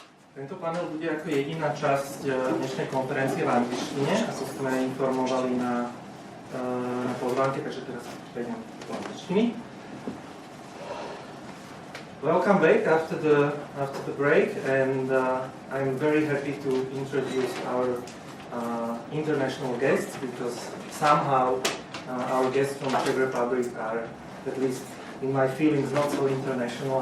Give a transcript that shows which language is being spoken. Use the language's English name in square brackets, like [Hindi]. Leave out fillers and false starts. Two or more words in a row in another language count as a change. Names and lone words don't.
[Slovak] Tento panel bude ako jediná časť dnešnej konferencie v angličtine, ako sme informovali na pozvánke, takže teraz prejdem do angličtiny. [English] Welcome back after the break, and I'm very happy to introduce our international guests, because somehow our guests from Czech Republic are, at least in my feelings, not so international.